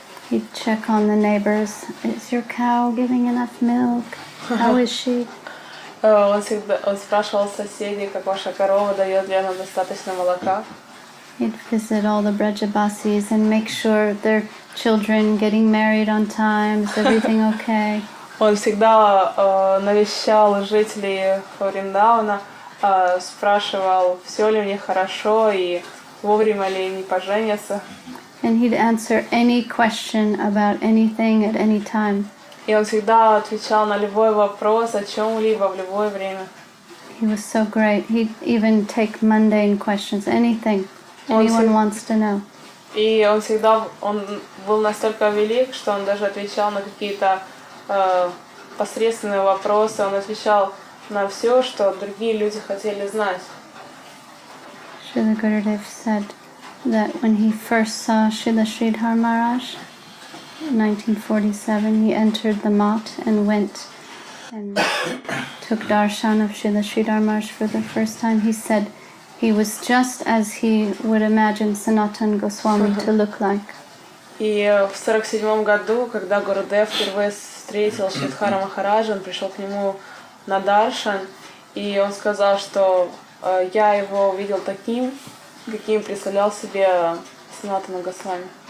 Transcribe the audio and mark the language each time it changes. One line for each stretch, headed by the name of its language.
English: He'd check on the neighbors. Is your cow giving enough milk? How is she?
Russian: Он спрашивал соседей, как ваша корова, дает ли она достаточно молока.
English: He'd visit all the Brajabasis and make sure their children getting married on time. Is everything okay?
Russian: Он всегда навещал жителей Вриндауна, спрашивал, все ли у них хорошо и вовремя ли они поженятся.
English: And he'd answer any question about anything at any time.
Russian: И он всегда отвечал на любой вопрос о чем-либо в любое время.
English: He was so great. He'd even take mundane questions, anything anyone wants to know.
Russian: И он был настолько велик, что он даже отвечал на какие-то посредственные вопросы. Он отвечал на все, что другие люди хотели знать.
English: Srila Gurudev said that when he first saw Srila Sridhar Maharaj in 1947, he entered the Mat and went and took darshan of Srila Sridhar Maharaj for the first time. He said he was just as he would imagine Sanatana Goswami to look like.
Russian: И в 1947 году, когда Гурудев впервые встретил Шридхара Махараджа, он пришел к нему на даршан, и он сказал, что я его увидел таким, каким представлял себе Санатана Госвами.